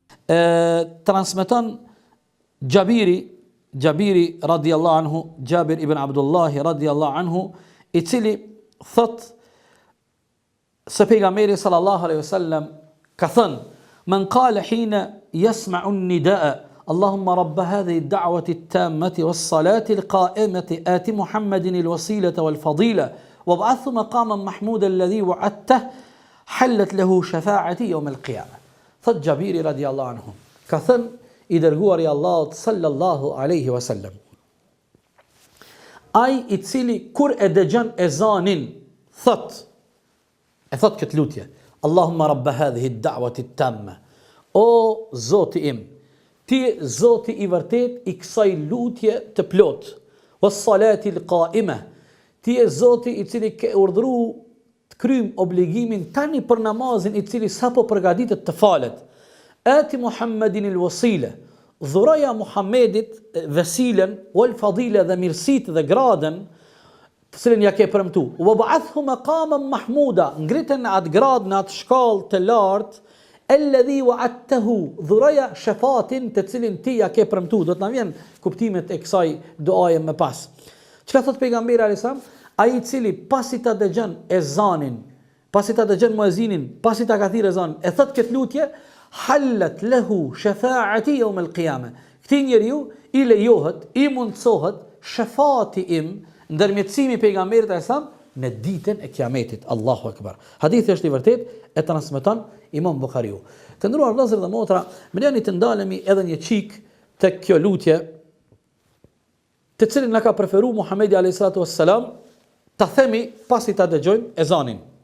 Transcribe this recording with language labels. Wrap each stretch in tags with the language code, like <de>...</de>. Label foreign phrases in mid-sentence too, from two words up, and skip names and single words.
<sq>Transmeton Gjabiri</sq> <ar>رضي الله عنه,</ar> <sq>Gjabir ibn Abdullahi</sq> <ar>رضي الله عنه,</ar> <sq>i cili thot se pejgamberi</sq> <ar>صلى الله عليه وسلم</ar> <sq>ka thënë:</sq> <ar>"من قال حين يسمع النداء اللهم رب هذه الدعوة التامة والصلاة القائمة آت محمدا الوسيلة والفضيلة وابعثه مقاما محمودا الذي وعدته حلت له شفاعتي يوم القيامة."</ar> <sq>Thot Gjabiri</sq> <ar>رضي الله عنه,</ar> <sq>ka thënë i dërguari Allahut</sq> <ar>صلى الله عليه وسلم:</ar> <sq>ai i cili kur e dëgjon ezanin thot këtë lutje:</sq> <ar>اللهم رب هذه الدعوة التامة,</ar> <sq>o Zoti im, ti Zoti i vërtet i kësaj lutje të plot,</sq> <ar>والصلاة القائمة,</ar> <sq>ti je Zoti i cili ke urdhëruar të kryjm obligimin tani për namazin i cili sapo përgatitet të falet.</sq> <ar>آت محمدا الوسيلة,</ar> <sq>dhuraja Muhammedit vesilen,</sq> <ar>والفضيلة</ar> <sq>dhe mirësitë dhe gradën të cilën ja ke premtu.</sq> <ar>وابعثه مقاما محمودا,</ar> <sq>ngritën në atë grad, në atë shkallë të lartë,</sq> <ar>الذي وعدته,</ar> <sq>dhuraja shafatin të cilin ti ja ke premtu. Do të na vjen kuptimet e kësaj duaje më pas. Çka thot pejgamberi</sq> <ar>عليه السلام?</ar> <sq>Ai i cili pasi ta dëgjon ezanin, pasi ta dëgjon muezinin, pasi ta ka thirrë ezanin, e thot këtë lutje:</sq> <ar>حلت له شفاعتي يوم القيامة.</ar> <sq>Këtij njeriu i lejohet, i mundsohet shafati im, ndërmjetësimi pejgamberit</sq> <ar>عليه السلام</ar> <sq>në ditën e kiametit.</sq> <ar>الله أكبر.</ar> <sq>Hadithi është i vërtet, e transmeton Imam Buhariu. Të nderuar vëllezër dhe motra, më lejoni të ndalemi edhe një çik tek kjo lutje, të cilën na ka preferuar Muhamedi</sq> <ar>عليه الصلاة والسلام,</ar> <sq>ta themi pasi ta dëgjojmë ezanin.</sq>